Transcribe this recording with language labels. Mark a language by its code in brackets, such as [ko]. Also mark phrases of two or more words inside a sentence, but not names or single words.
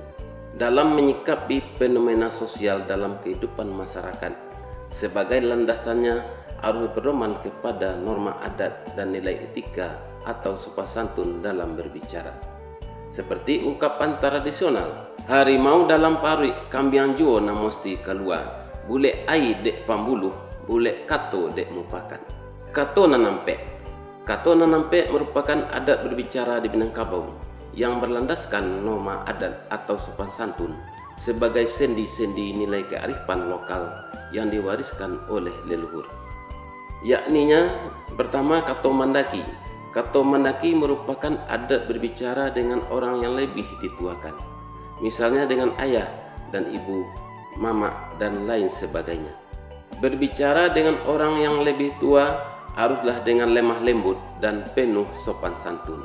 [id] Dalam menyikapi fenomena sosial dalam kehidupan masyarakat, sebagai landasannya harus berpedoman kepada norma adat dan nilai etika atau sopan santun dalam berbicara. Seperti ungkapan tradisional, [min] harimau dalam parit kambiang juo na mesti keluar, bule ai dek pambuluh, bule kato dek mupakan. Kato nanampe. Kato nanampe [id] merupakan adat berbicara di Minangkabau yang berlandaskan norma adat atau sopan santun sebagai sendi-sendi nilai kearifan lokal yang diwariskan oleh leluhur. Yakninya pertama [min] kato mandaki. Kato mandaki [id] merupakan adat berbicara dengan orang yang lebih dituakan, misalnya dengan ayah dan ibu, mama dan lain sebagainya. Berbicara dengan orang yang lebih tua haruslah dengan lemah lembut dan penuh sopan santun.